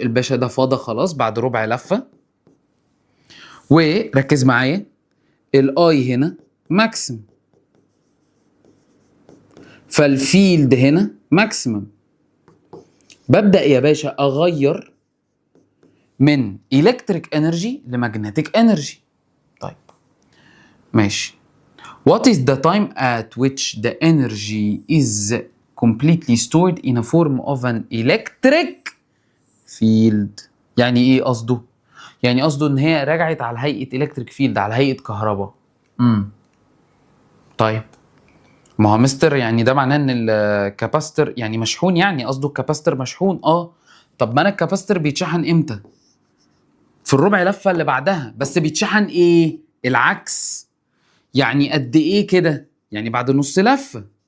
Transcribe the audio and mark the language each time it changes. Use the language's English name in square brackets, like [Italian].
[Arabic] الباشا ده فاضى خلاص بعد ربع لفه. وركز معايا، الاي هنا ماكسيمم، فالفيلد هنا ماكسيمم. ببدأ يا باشا اغير من الكتريك انرجي لمagnetic انرجي. طيب ماشي. [English] What is the time at which the energy is completely stored in a form of an electric field؟ [Arabic] يعني ايه قصده؟ يعني قصده ان هي رجعت على هيئة [English] electric field، [Arabic] على هيئة كهرباء. طيب ما هو مستر يعني ده معناه ان الكاباستر يعني مشحون، يعني قصده الكاباستر مشحون. طب ما انا الكاباستر بيتشحن امتى؟ في الربع لفه اللي بعدها. بس بيتشحن ايه؟ العكس. يعني قد ايه كده؟ يعني بعد نص لفه.